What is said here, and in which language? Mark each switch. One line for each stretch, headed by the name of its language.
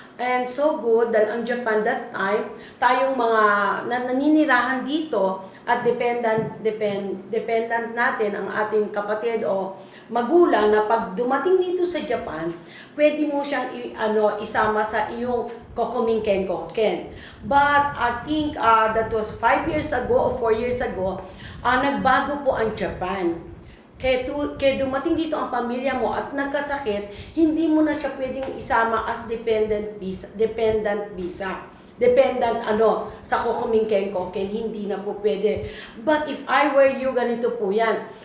Filipino: And so good, dahil ang Japan that time, tayong mga naninirahan dito at dependent natin ang ating kapatid o magulang na pag dumating dito sa Japan, pwede mo siyang isama sa iyong kokomingken.
English: But I think that was 5 years ago o 4 years ago,
Filipino: nagbago po ang Japan. Kaya dumating dito ang pamilya mo at nagkasakit, hindi mo na siya pwedeng isama as dependent visa. Dependent sa kokomingken, hindi na po pwede.
English: But if I were you,
Filipino: ganito po yan.